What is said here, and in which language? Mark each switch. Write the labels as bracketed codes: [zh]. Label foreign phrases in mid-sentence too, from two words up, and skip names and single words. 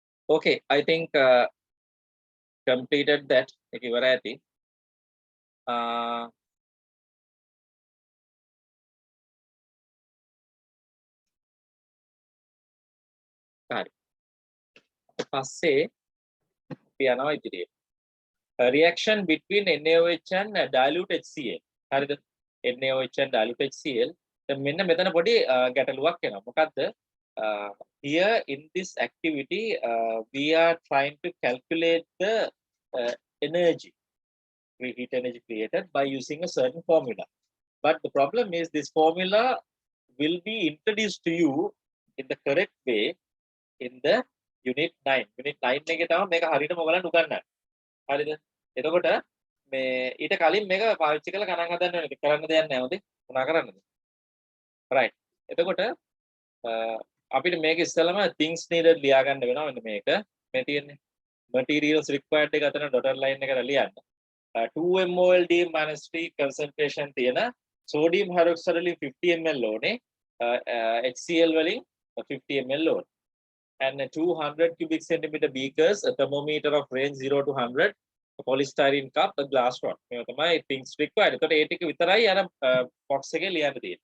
[en] Okay, I think completed that [si] එක ඉවර ඇති. හරි. පස්සේ අපි යනවා ඉදිරියට. [en] A reaction between NaOH and dilute HCl. [si] හරිද? [en] NaOH and dilute HCl. [si] දැන් මෙන්න මෙතන පොඩි ගැටලුවක් එනවා. මොකද්ද? [en] Here in this activity we are trying to calculate the energy, heat energy created by using a certain formula. But the problem is this formula will be introduced to you in the correct way in the unit 9. [si] Unit 9 එකේ තමයි මේක හරියටම ඔයගලන්ට උගන්වන්නේ. හරිද? එතකොට මේ ඊට කලින් මේක පාවිච්චි කරලා ගණන් හදන්න ඕනේ. කරන්න දෙයක් නැහැ හොඳේ. මොනා කරන්නද? right. එතකොට අපිට මේක ඉස්සෙල්ලාම [en] things needed [si] ලියා ගන්න වෙනවා. මෙන්න මේක. මේ තියෙන්නේ [en] materials required [si] එක අතන [en] dotted line [si] එකට ලියන්න. [en] 2 mol D minus 3 concentration තියෙන sodium hydroxide [si] වලින් 50 ml ඕනේ. HCl වලින් 50 ml ඕනේ. [en] And 200 cubic centimeter beakers, a thermometer of range 0 to 100, a polystyrene cup, a glass rod. [si] මේවා තමයි [en] things required. [si] එතකොට ඒ ටික විතරයි අර box එකේ ලියන්න තියෙන්නේ.